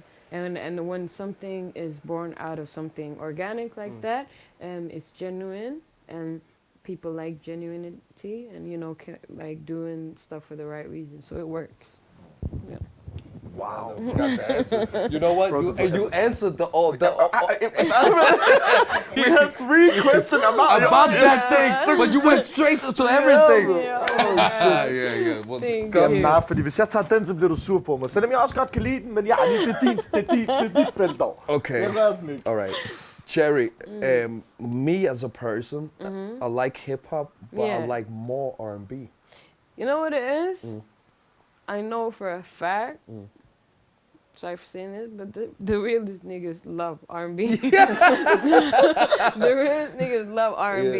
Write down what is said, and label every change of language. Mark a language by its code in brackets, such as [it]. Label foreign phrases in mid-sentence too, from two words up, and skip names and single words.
[en] And when something is born out of something organic like that, it's genuine, and people like genuinity, and you know, like doing stuff for the right reason, so it works. Yeah. Wow. You got the answer. You know what? You answered the We had 3 questions about that thing, but you went straight to everything. Yeah. Well, Thank go- you. [da] Nej, fordi hvis jeg tager den, så bliver du sur på mig. Selvom jeg også godt kan lide den, men ja, det er dit felt dog. [en] Okay. [da] Jeg gør den ikke. [en] All right. Cherry, me as a person, I like hip hop, but I like more R&B. You know what it is? I know for a fact. Sorry for saying this, but the realest niggas love R&B. The realest niggas love R&B.